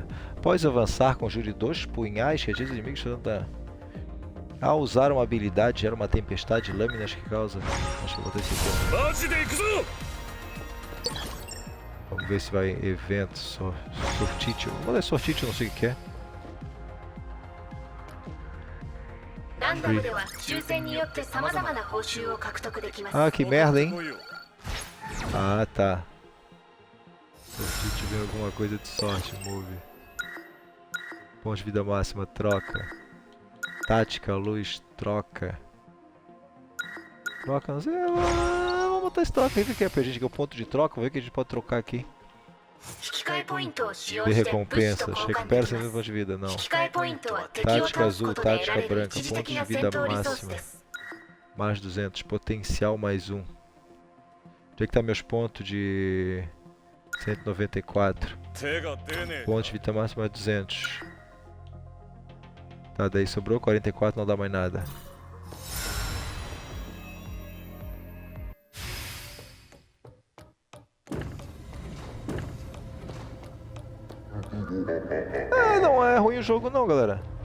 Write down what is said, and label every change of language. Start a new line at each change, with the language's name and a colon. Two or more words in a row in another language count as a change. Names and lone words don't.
Portuguese: Após avançar, conjure 2 punhais que atingem os inimigos, causando dano. Ao usar uma habilidade, gera uma tempestade de lâminas que causa... Acho que eu botei esse aqui. Vamos ver se vai evento, sortite. Vamos ler sortite, eu não sei o que é.
Japanese: ランダムでは抽選によって様々な報酬を獲得できます。
Portuguese: Ah, que merda, hein? Ah, tá. Se tiver alguma coisa de sorte, move. Ponto de vida máxima, troca. Tática, luz, troca. Troca, não sei. Vamos botar esse troca aí, o que é pra gente, que é o ponto de troca. Vamos ver o que a gente pode trocar aqui.
Japanese: 引き換えポイントを使用
Portuguese: De
Japanese: して物資と
Portuguese: recompensas.
Japanese: 交換
Portuguese: Recupera
Japanese: で
Portuguese: 100
Japanese: きます。
Portuguese: pontos de vida, não.
Japanese: 引き換えポイントは敵を
Portuguese: Tática
Japanese: 倒す
Portuguese: azul,
Japanese: ことで得ら
Portuguese: tática
Japanese: れる
Portuguese: branca,
Japanese: 一時
Portuguese: ponto
Japanese: 的
Portuguese: de
Japanese: な戦
Portuguese: vida
Japanese: 闘リソース
Portuguese: máxima.
Japanese: です。
Portuguese: Mais 200, potencial mais 1. Onde é que tá meus pontos de 194?
Japanese: 手が出ねえ。
Portuguese: Ponto de vida máxima mais 200. Tá, daí sobrou 44, não dá mais nada. Ah, não é ruim o jogo não, galera.